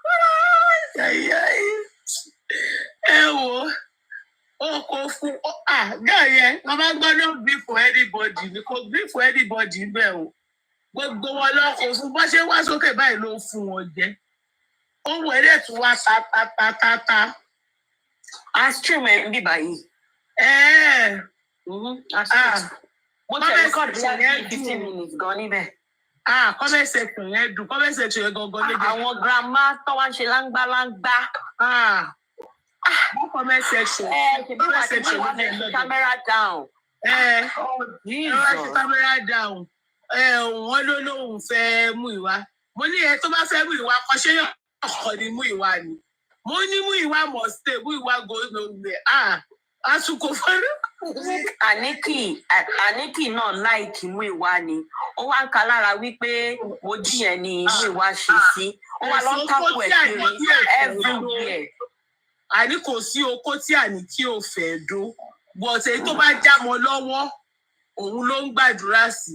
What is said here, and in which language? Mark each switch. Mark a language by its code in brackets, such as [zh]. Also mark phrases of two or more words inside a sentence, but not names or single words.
[yo] ẹ wò ó kò fún gáà yẹn wọn bá gbọ́dọ̀ bí [en] for anybody [yo] ni kò bí [en] for anybody [yo] bẹ́ẹ̀ o gbogbo wọn lọ kò fún bó ṣe wá sókè báyìí ló fún wọn jẹ ohun ẹ̀rẹ́ tún wá ta. Astrim ẹ̀ ń bì báyìí. Mo tẹ̀ record bí i 15 minutes gan níbẹ̀. [en] Comment section [yo] yẹn dùn [en] comment section [yo] yẹn gangan lédè. Àwọn grandma tó wá ń ṣe láńgbáláńgbá. [en] Comment section. Comment section [yo] ló dé lọ́dọ̀. [en] Camera down. Camera down. [yo] Wọ́n ló lóun fẹ́ Múyìwá. Mo ní ẹ tó bá fẹ́ Múyìwá kọ́ ṣé yàn ọkọ̀ ni Múyìwá ni. Mo ní [en] Múyìwá must stay Múyìwá go nowhere. [yo] Àsùkò fọ́nrán. Àníkì náà láìkì Múyìwá ni. Ó wá ń ka lára wípé Mojí yẹn ni Múyìwá ṣe sí. Ó wá lọ ń kápò ẹ̀ kiri everywhere. Àní kò sí okó tí Àníkì ò fẹ́ dó. Bọ̀sẹ̀ tó bá já mọ́ lọ́wọ́ òun ló ń gbàdúrà sí.